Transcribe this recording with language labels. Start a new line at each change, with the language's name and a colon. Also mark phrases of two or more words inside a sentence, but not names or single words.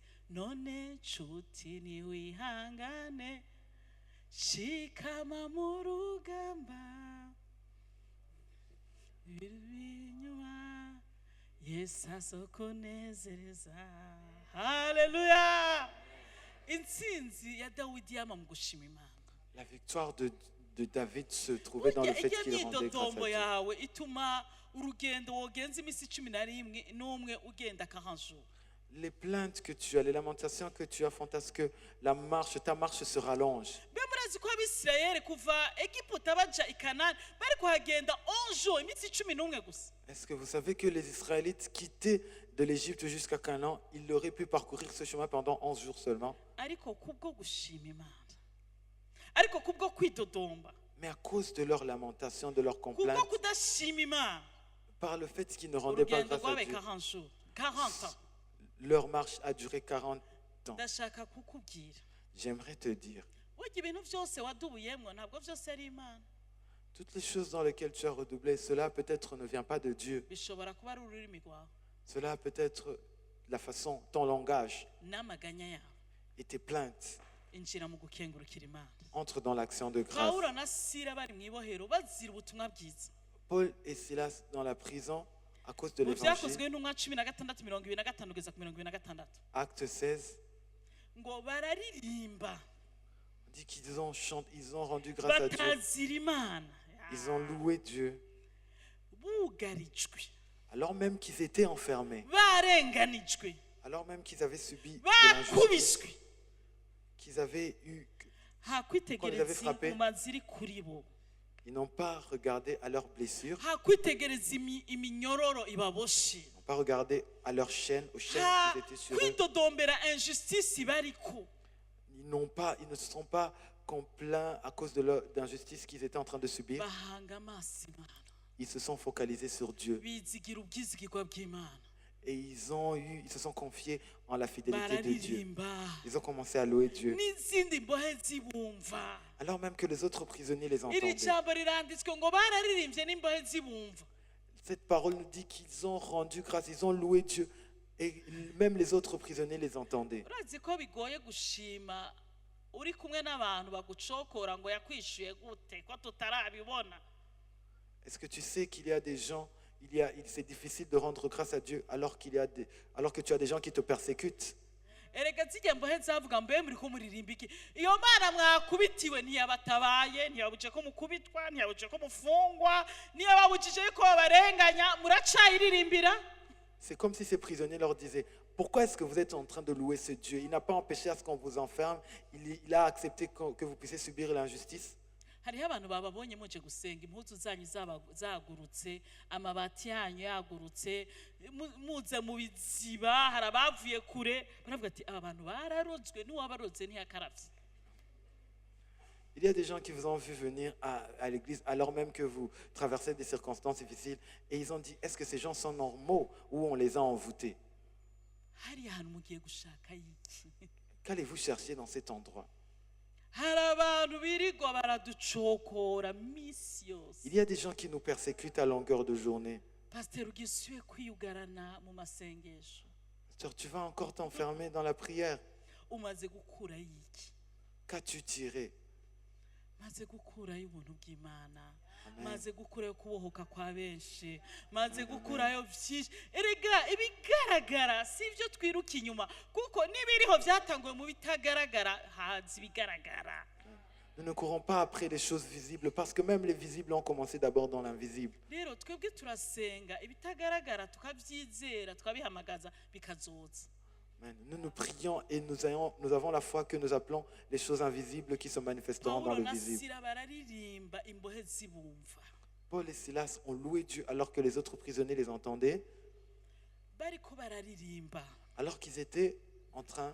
Rundi: None nshuti niwihangane, shikama mu rugamba, inyuma Yesu azokunezereza. Haleluya. Intsinzi ya Dawidi yama mu gushima Imana.
French: la victoire de David se trouvait dans le fait qu'il rendait grâce à
Rundi: imyidodombo
French: Dieu.
Rundi: yawe ituma urugendo wogenza imisi 11 ugenda 40 jours.
French: Les plaintes que tu as, les lamentations que tu as font à ce que ta marche se rallonge.
Rundi: Mbe murazi ko Abisirayeli kuva Egiputa baja i Kanani bari kuhagenda 11 jours, imisi 11 gusa.
French: Est-ce que vous savez que les Israélites quittaient de l'Égypte jusqu'à Canaan, ils auraient pu parcourir ce chemin pendant 11 jours seulement?
Rundi: Ariko kubwo gushima Imana, ariko kubwo kwidodomba,
French: Mais à cause de leurs lamentations, de leurs
Rundi: kubwo
French: complaintes,
Rundi: kudashima Imana,
French: par le fait qu'ils ne rendaient pas
Rundi: urugendo
French: grâce à
Rundi: rwabaye
French: Dieu, 40 jours, 40 ans. Leur marche a duré 40 ans.
Rundi: ndashaka kukubwira
French: J'aimerais te dire,
Rundi: burya ibintu byose wadubuyemo ntabwo byose ari imana
French: toutes les choses dans lesquelles tu as redoublé, cela peut-être ne vient pas de Dieu.
Rundi: bishobora kuba ari ururimi rwawe
French: Cela peut être la façon, ton langage
Rundi: n'amaganya yawe
French: et tes plaintes.
Rundi: injira mu gukengurukira imana
French: Entre dans l'action de grâce.
Rundi: pawulo na sila bari mu ibohero bazira ubutumwa bwiza
French: Paul et Silas dans la prison à cause de
Rundi: mu byakozwe
French: l'évangile.
Rundi: n'intumwa 16:25 kugeza ku 26
French: Acte 16,
Rundi: ngo bararirimba
French: on dit qu'ils ont chanté, ils ont rendu grâce à Dieu.
Rundi: batazira imana
French: Ils ont loué Dieu.
Rundi: bugarijwe
French: Alors même qu'ils étaient enfermés.
Rundi: barenganijwe
French: Alors même qu'ils avaient subi de l'injustice.
Rundi: bakubiswe
French: Qu'ils avaient eu.
Rundi: nta
French: Qu'on les avait
Rundi: kwitegereza
French: frappés.
Rundi: inguma ziri kuri bo
French: Ils n'ont pas regardé à leurs blessures.
Rundi: nta kwitegereza iminyororo ibaboshe
French: Ils n'ont pas regardé à leurs chaînes, aux chaînes
Rundi: nta
French: qui étaient sur eux.
Rundi: kwidodombera injustice bariko
French: Ils ne se sont pas complaints à cause de d'injustice qu'ils étaient en train de subir.
Rundi: bahanga amaso imana
French: Ils se sont focalisés sur Dieu.
Rundi: bizigira ubwizigirwa bw'imana
French: Et ils se sont confiés en la fidélité de Dieu.
Rundi: bararirimba
French: Ils ont commencé à louer Dieu.
Rundi: n'izindi mbohe zibumva
French: Alors même que les autres prisonniers les
Rundi: iri
French: entendaient.
Rundi: jambo riranditswe ngo bararirimbye n'imbohe zibumva
French: Cette parole nous dit qu'ils ont rendu grâce, ils ont loué Dieu. Et même les autres prisonniers les entendaient.
Rundi: urazi ko bigoye gushima uri kumwe n'abantu bagucokora ngo yakwishyuye gute ko tutarabibona
French: Est-ce que tu sais qu'il y a des gens, c'est difficile de rendre grâce à Dieu alors que tu as des gens qui te persécutent?
Rundi: erega zijya mbohe zavuga mbe muri ko muririmba iki iyo mana mwakubitiwe ntiyabatabaye ntiyabuje ko mukubitwa ntiyabuje ko mufungwa ntiyababujije ko babarenganya muracayiririmbira.
French: C'est comme si ces prisonniers leur disaient, pourquoi est-ce que vous êtes en train de louer ce Dieu? Il n'a pas empêché à ce qu'on vous enferme, il a accepté que vous puissiez subir l'injustice.
Rundi: hariho abantu bababonye muje gusenga impuzu zanyu zagurutse amabati yanyu yagurutse muze mu biziba hari abavuye kure baravuga ati aba bantu bararozwe n'uwabarozwe ntiyakaravye.
French: Il y a des gens qui vous ont vu venir à l'église alors même que vous traversez des circonstances difficiles et ils ont dit, est-ce que ces gens sont normaux ou on les a envoûtés?
Rundi: hari ahantu mugiye gushaka iki
French: Qu'allez-vous chercher dans cet endroit?
Rundi: hari abantu birirwa baraducokora misi yose.
French: Il y a des gens qui nous persécutent à longueur de journée.
Rundi: pasiteri ugisuye kwiyugarana mu masengesho
French: Pasteur, tu vas encore t'enfermer dans la prière.
Rundi: umaze gukurayo iki
French: Qu'as-tu tiré?
Rundi: maze gukurayo ubuntu bw'imana
French: Amen.
Rundi: maze gukurayo kubohoka kwa benshi maze gukurayo byinshi erega ibigaragara si ibyo twiruka inyuma kuko n'ibiriho byatanguwe mu bitagaragara haza ibigaragara.
French: Nous ne courons pas après les choses visibles parce que même les visibles ont commencé d'abord dans l'invisible.
Rundi: rero twebwe turasenga ibitagaragara tukabyizera tukabihamagaza bikazoza.
French: Amen. Nous prions et nous avons la foi que nous appelons les choses invisibles qui se manifesteront dans
Rundi: pawulo
French: le
Rundi: na
French: visible.
Rundi: sila bararirimba imbohe zibumva
French: Paul et Silas ont loué Dieu alors que les autres prisonniers les entendaient,
Rundi: bariko bararirimba
French: alors qu'ils étaient en train